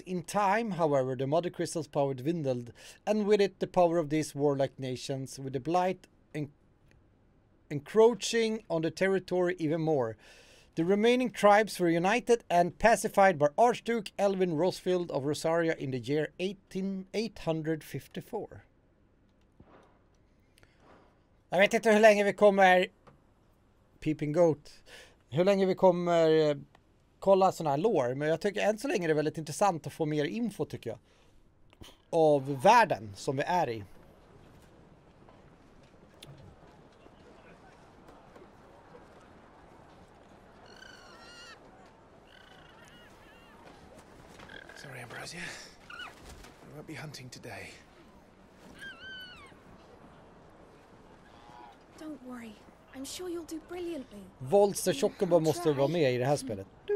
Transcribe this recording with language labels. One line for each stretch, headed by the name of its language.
English: In time, however, the mother crystal's power dwindled, and with it the power of these warlike nations, with the blight encroaching on the territory even more. The remaining tribes were united and pacified by Archduke Elvin Rosefield of Rosaria in the year 854.
Swedish: Jag vet inte hur länge vi kommer... Peeping Goat. Hur länge vi kommer kolla såna här lore. Men jag tycker än så länge är det väldigt intressant att få mer info, tycker jag. Av världen som vi är i.
English: Sorry, Ambrosia. We won't be hunting today. Don't worry. I'm sure you'll do brilliantly.
Swedish: Volster Chocobo måste vara med i det här spelet.